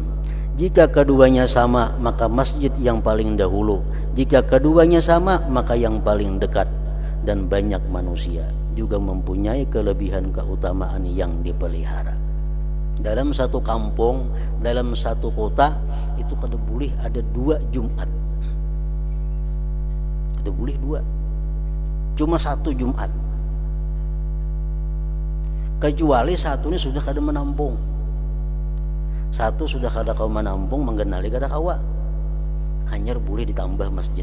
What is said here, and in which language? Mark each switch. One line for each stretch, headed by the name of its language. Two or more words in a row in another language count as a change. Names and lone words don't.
Indonesian: Jika keduanya sama, maka masjid yang paling dahulu. Jika keduanya sama, maka yang paling dekat. Dan banyak manusia juga mempunyai kelebihan keutamaan yang dipelihara. Dalam satu kampung, dalam satu kota, itu kada boleh ada 2 Jumat. Kada boleh 2. Cuma 1 Jumat, kecuali satu ini sudah kada menampung, satu sudah kada kau menampung, menggenali
Banjar: kada kawa,
Indonesian: hanya boleh ditambah masjid.